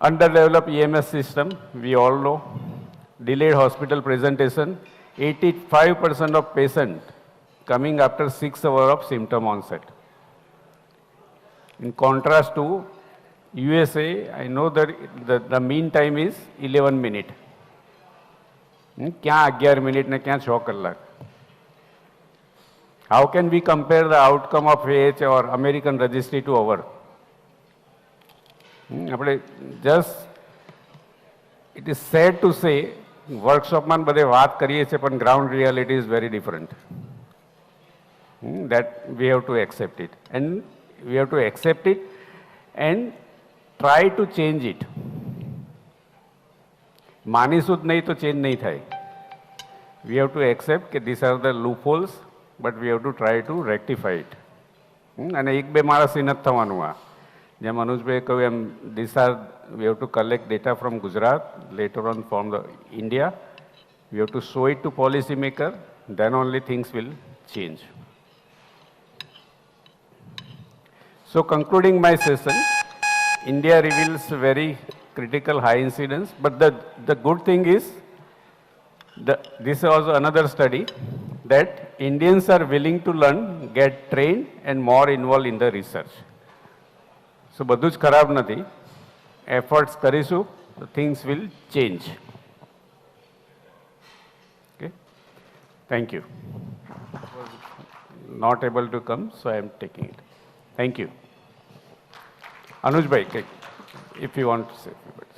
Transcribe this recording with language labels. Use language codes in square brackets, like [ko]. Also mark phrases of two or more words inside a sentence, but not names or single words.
[en] Underdeveloped EMS system, we all know. Delayed hospital presentation, 85% of patient coming after 6 hours of symptom onset. In contrast to USA, I know that the mean time is 11 minutes. [gu] ક્યાં 11 મિનિટ ને ક્યાં 6 કલાક? [en] How can we compare the outcome of AH or American registry to our? Just it is sad to say workshop [gu] માં બધે વાત કરીએ છીએ પણ [en] ground reality is very different. That we have to accept it, and we have to accept it and try to change it. [gu] માનીશું જ નહીં તો ચેન્જ નહીં થાય. [en] We have to accept that these are the loopholes, but we have to try to rectify it. [gu] અને એક બે માણસથી નથી થવાનું આ. જેમ મનુજભાઈ કહ્યું એમ [en] we have to collect data from Gujarat, later on from the India. We have to show it to policymaker, then only things will change. So concluding my session, India reveals very critical high incidence, but the good thing is, this was another study, that Indians are willing to learn, get trained and more involved in the research. [gu] So બધું જ ખરાબ નથી. [en] Efforts કરીશું, so things will change. Okay? Thank you. Not able to come, so I am taking it. Thank you. Anuj bhai, if you want to say a few words.